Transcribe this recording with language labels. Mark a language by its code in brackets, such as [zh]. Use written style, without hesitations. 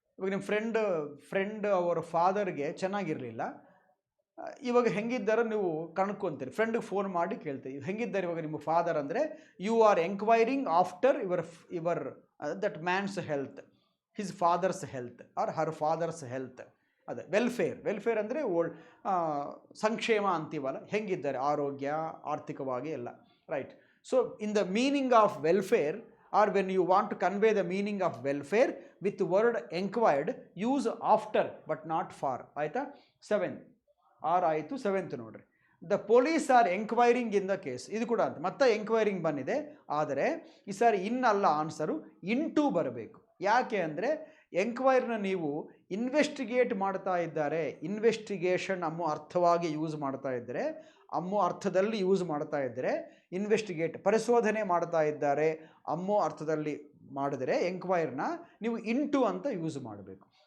[kn] ಇವಾಗ ನಿಮ್ಮ ಫ್ರೆಂಡ್ ಅವರ ಫಾದರ್ಗೆ ಚೆನ್ನಾಗಿರಲಿಲ್ಲ, ಇವಾಗ ಹೆಂಗಿದ್ದಾರೆ ನೀವು ಕಣ್ಕೊತೀರಿ, ಫ್ರೆಂಡಿಗೆ ಫೋನ್ ಮಾಡಿ ಕೇಳ್ತೀವಿ ಹೆಂಗಿದ್ದಾರೆ ಇವಾಗ ನಿಮ್ಮ ಫಾದರ್ ಅಂದರೆ, [en] you are enquiring after your that man's health, his father's health [kn] or her fathers health. ಅದೇ ವೆಲ್ಫೇರ್ ಅಂದರೆ ಸಂಕ್ಷೇಮ ಅಂತೀವಲ್ಲ, ಹೆಂಗಿದ್ದಾರೆ ಆರೋಗ್ಯ, ಆರ್ಥಿಕವಾಗಿ ಎಲ್ಲ, right. [en] So in the meaning of welfare, or when you want to convey the meaning of welfare with the word enquired, use after but not for. [kn] ಆಯಿತಾ? 7 ಆಯಿತು. [en] 7th [kn] ನೋಡ್ರಿ, [en] The police are enquiring in the case. [kn] ಇದು ಕೂಡ ಅಂತ ಮತ್ತೆ ಎಂಕ್ವೈರಿಂಗ್ ಬಂದಿದೆ, ಆದರೆ ಈ ಸಾರಿ ಇನ್ನಲ್ಲ, ಆನ್ಸರು ಇಂಟು ಬರಬೇಕು. ಯಾಕೆ ಅಂದರೆ ಎಂಕ್ವೈರ್ನ ನೀವು ಇನ್ವೆಸ್ಟಿಗೇಟ್ ಮಾಡ್ತಾ ಇದ್ದಾರೆ, ಇನ್ವೆಸ್ಟಿಗೇಷನ್ ಅನ್ನೋ ಅರ್ಥವಾಗಿ ಯೂಸ್ ಮಾಡ್ತಾ ಇದ್ದರೆ, ಅನ್ನೋ ಅರ್ಥದಲ್ಲಿ ಯೂಸ್ ಮಾಡ್ತಾ ಇದ್ದರೆ, ಇನ್ವೆಸ್ಟಿಗೇಟ್ ಪರಿಶೋಧನೆ ಮಾಡ್ತಾ ಇದ್ದಾರೆ ಅನ್ನೋ ಅರ್ಥದಲ್ಲಿ ಮಾಡಿದರೆ ಎಂಕ್ವೈರ್ನ ನೀವು ಇಂಟು ಅಂತ ಯೂಸ್ ಮಾಡಬೇಕು.